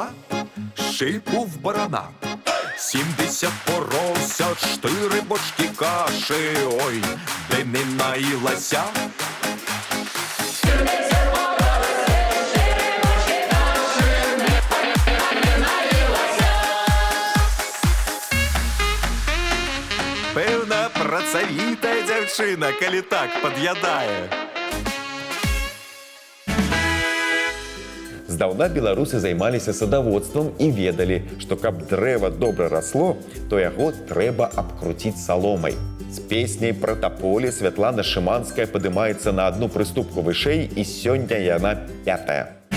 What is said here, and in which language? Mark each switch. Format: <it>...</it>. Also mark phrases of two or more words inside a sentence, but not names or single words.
<uk>шийку в барана, 70 поросят, 4 бочки каші, ой, де не наїлася.</uk> <be>Певна працавіта дзяўчына, калі так пад'ядае. Здаўна беларусы займаліся садаводствам і ведалі, што каб дрэва добра расло, то яго трэба абкруціць саломай. З песняй пра таполі Святлана Шыманская падымаецца на одну прыступку вышэй, і сёння яна 5-я.</be>